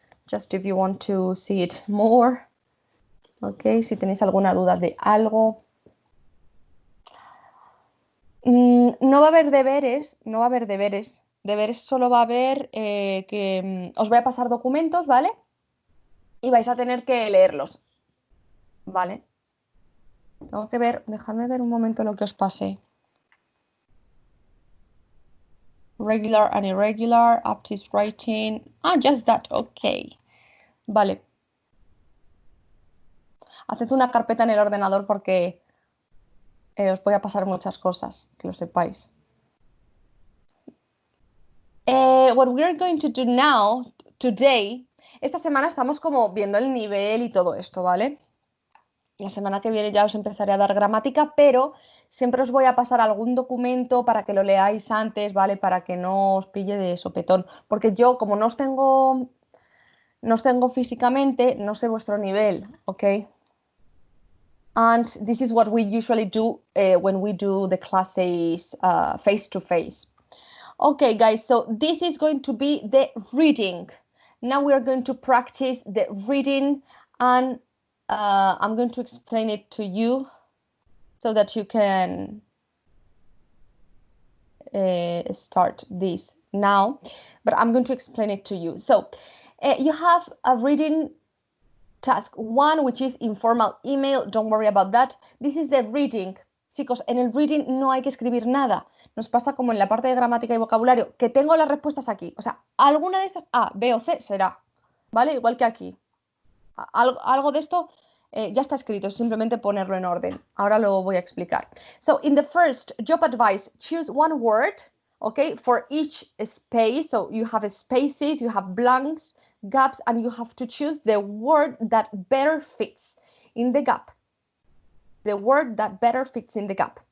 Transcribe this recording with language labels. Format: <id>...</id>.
<en>Just if you want to see it more.</en> <es>¿Ok? Si tenéis alguna duda de algo. No va a haber deberes, no va a haber deberes. Deberes solo va a haber que os voy a pasar documentos, ¿vale? Y vais a tener que leerlos, ¿vale? Tengo que ver, dejadme ver un momento lo que os pasé.</es> <en>Regular and irregular, APTIS writing. Ah, just that, ok.</en> <es>Vale. Haced una carpeta en el ordenador porque os voy a pasar muchas cosas, que lo sepáis.</es> <en>What we're going to do now, today,</en> <es>esta semana estamos como viendo el nivel y todo esto, ¿vale? La semana que viene ya os empezaré a dar gramática, pero siempre os voy a pasar algún documento para que lo leáis antes, ¿vale? Para que no os pille de sopetón. Porque yo, como no os tengo físicamente, no sé vuestro nivel, ¿ok?</es> <en>And this is what we usually do when we do the classes face to face. Okay, guys, so this is going to be the reading. Now we are going to practice the reading, and I'm going to explain it to you so that you can start this now, but I'm going to explain it to you. So you have a reading task 1, which is informal email. Don't worry about that. This is the reading.</en> <es>Chicos, en el reading no hay que escribir nada. Nos pasa como en la parte de gramática y vocabulario, que tengo las respuestas aquí. O sea, alguna de estas A, B o C será, ¿vale? Igual que aquí. Algo de esto ya está escrito, es simplemente ponerlo en orden. Ahora lo voy a explicar.</es> <en>So, in the first job advice, choose one word, okay, for each space. So, you have spaces, you have blanks, gaps, and you have to choose the word that better fits in the gap. The word that better fits in the gap.</en>